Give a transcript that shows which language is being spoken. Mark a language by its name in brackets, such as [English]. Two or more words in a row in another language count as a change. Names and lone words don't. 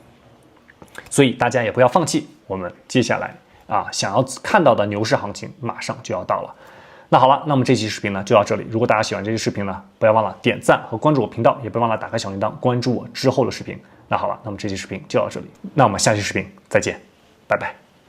[Chinese] 所以大家也不要放棄，我們接下來想要看到的牛市行情馬上就要到了。那好了，那麼這期視頻呢就到這裡。如果大家喜歡這期視頻呢，不要忘了點讚和關注我頻道，也不要忘了打開小鈴鐺關注我之後的視頻。那好了，那麼這期視頻就到這裡，那我們下期視頻再見，拜拜。